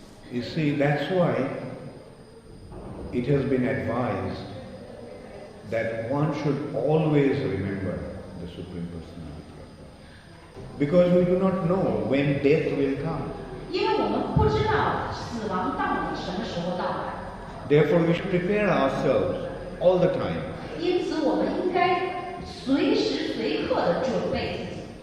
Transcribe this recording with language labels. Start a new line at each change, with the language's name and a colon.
English: You see, that's why it has been advised that one should always remember the Supreme Personality of God. Because we do not know when death will come.
Chinese: 因为我们不知道死亡到底什么时候到来。
English: Therefore, we should prepare ourselves all the time.
Chinese: 因此，我们应该随时随刻地准备自己。